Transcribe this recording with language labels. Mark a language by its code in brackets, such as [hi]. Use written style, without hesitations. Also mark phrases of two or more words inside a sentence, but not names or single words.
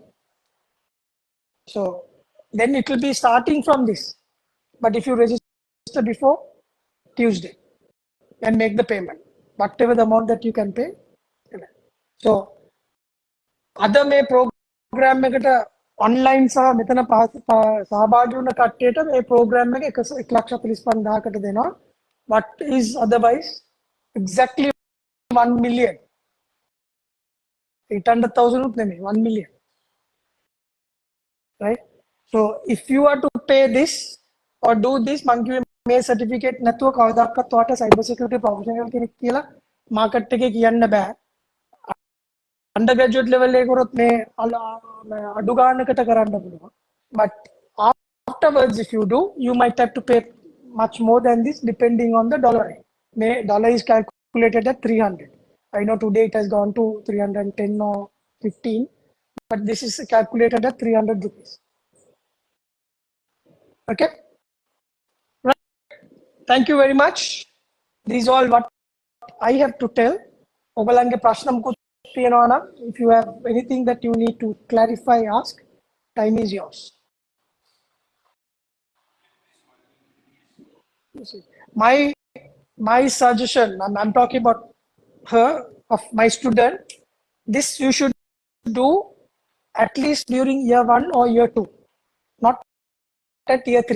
[en] So then it will be starting from this. But if you register before Tuesday and make the payment, whatever the amount that you can pay. [si] So other may program එකට online සහ මෙතන සහභාගී වුණ කට්ටියට මේ program එක 1,45,000කට දෙනවා. [en] What is otherwise exactly 1 million. [si] 800,000 උත් නෙමෙයි 1 million. [en] Right? So if you are to pay this or do this, [si] මං කිව්වේ මේ certificate නැතුව කවදාවත් ඔයාට [en] cyber security professional [si] කෙනෙක් කියලා market එකේ කියන්න බෑ. [en] Undergraduate level [si] එකේ කරොත් මේ අඩු ගානකට කරන්න පුළුවන්. [en] But afterwards if you do, you might have to pay much more than this depending on the dollar rate. May dollar is calculated at 300. I know today it has gone to 310 or 15, but this is calculated at 300 rupees. Okay. Right. Thank you very much. This is all what I have to tell. [si] ඔයගලන්ගේ ප්‍රශ්න මොකක්ද තියෙනවා නම්, [en] if you have anything that you need to clarify, ask. Time is yours. My suggestion, I'm talking about her, of my student, this you should do at least during year 1 or year 2, not at year 3.